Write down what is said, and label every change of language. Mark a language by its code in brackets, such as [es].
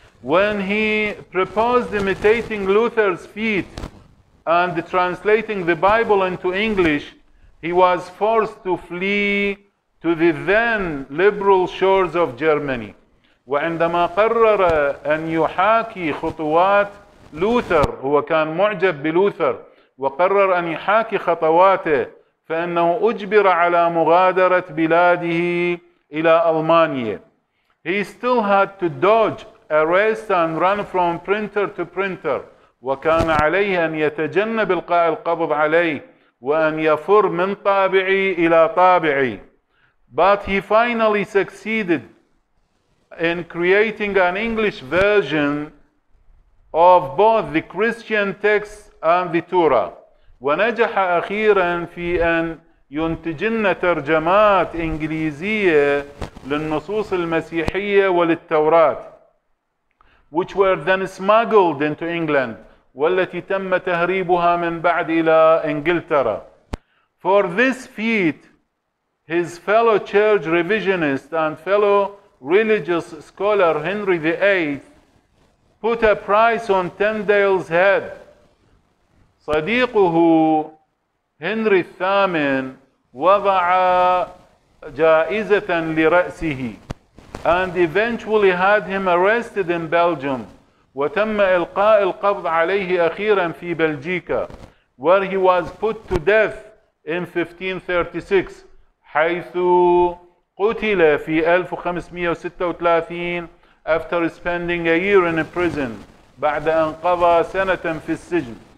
[en] When he proposed imitating Luther's feat and translating the Bible into English, he was forced to flee to the then liberal shores of Germany. [ar] وعندما قرر أن يحاكي خطوات لوثر، هو كان معجب بلوثر وقرر أن يحاكي خطواته، فإنه أجبر على مغادرة بلاده إلى ألمانيا. [en] He still had to dodge arrest and run from printer to printer، [ar] وكان عليه أن يتجنب إلقاء القبض عليه وأن يفر من طابعي إلى طابعي. [en] But he finally succeeded in creating an English version of both the Christian texts and the Torah، [ar] ونجح أخيرا في أن ينتج لنا ترجمات إنجليزية للنصوص المسيحية وللتوراة، [en] which were then smuggled into England، [ar] والتي تم تهريبها من بعد إلى إنجلترا. [en] For this feat, his fellow church revisionist and fellow religious scholar Henry VIII put a price on Tyndale's head. [ar] صديقه هنري الثامن وضع جائزة لرأسه، [en] and eventually had him arrested in Belgium، [ar] وتم إلقاء القبض عليه أخيرا في بلجيكا، [en] where he was put to death in 1536، [ar] حيث قتل في 1536 [en] after spending a year in a prison، [ar] بعد أن قضى سنة في السجن.